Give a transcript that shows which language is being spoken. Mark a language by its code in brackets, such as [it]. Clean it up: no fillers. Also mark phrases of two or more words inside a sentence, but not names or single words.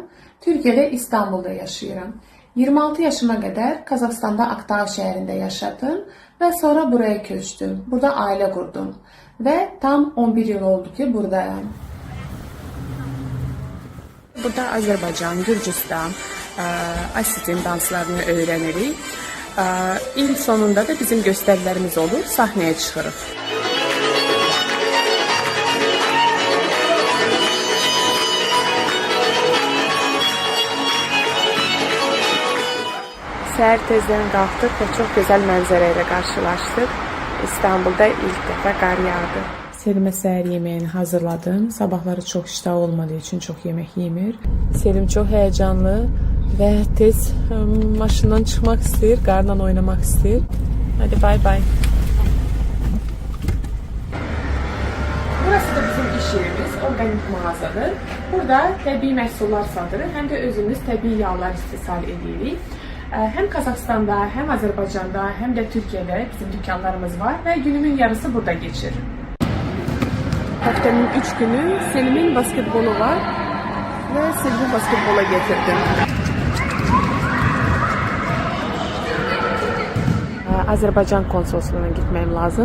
[tr] Türkiye'de İstanbul'da yaşıyorum. 26 yaşıma kadar Kazakistan'da Aktau şehrinde yaşadım ve sonra buraya köçtüm. Burada aile kurdum ve tam 11 yıl oldu ki buradayım. Burada Azerbaycan, Gürcistan, Asitin danslarını öğrenirik. İl sonunda da bizim gösterilerimiz olur, sahneye çıxırıq. [az] Səhər tezdən qalxdıq və çox gözəl mənzərə ilə qarşılaşdıq. İstanbul'da ilk dəfə qar yağdı. Selim'e səhər yeməyini hazırladım. [tr] Sabahları çox iştah olmadığı için çok yemek yemir. Selim çok heyecanlı ve [az] tez maşından çıxmaq istəyir, qarla oynamaq istəyir. [tr] Hadi bay bay. Burası da bizim iş yerimiz, organik mağazadır. [az] Burada təbii məhsullar satırıq, həm də özümüz təbii yağlar istehsal edirik. [tr] Hem Kazakistan'da, hem Azerbaycan'da, hem de Türkiye'de bizim dükkanlarımız var ve günümün yarısı burada geçir. Haftanın 3 günü Selim'in basketbolu var ve Selim'i basketbola getirdim. Azerbaycan konsolosluğuna gitmem lazım.